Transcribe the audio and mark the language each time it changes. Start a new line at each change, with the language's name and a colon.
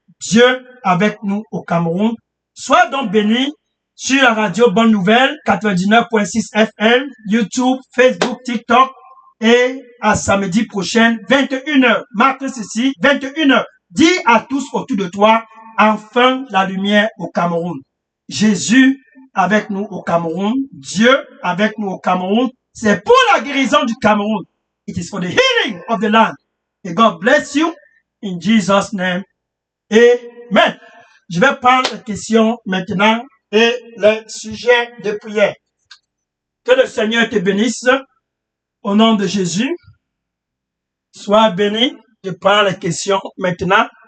French: Dieu avec nous au Cameroun. Sois donc béni sur la radio Bonne Nouvelle 99.6 FM, YouTube, Facebook, TikTok et à samedi prochain 21h. Marque ceci, 21h. Dis à tous autour de toi, enfin la lumière au Cameroun. Jésus avec nous au Cameroun. Dieu avec nous au Cameroun. C'est pour la guérison du Cameroun.
English: It is for the healing of the land. May God bless you in Jesus' name. Amen.
French: Je vais prendre les questions maintenant et le sujet de prière. Que le Seigneur te bénisse au nom de Jésus. Sois béni. Je prends les questions maintenant.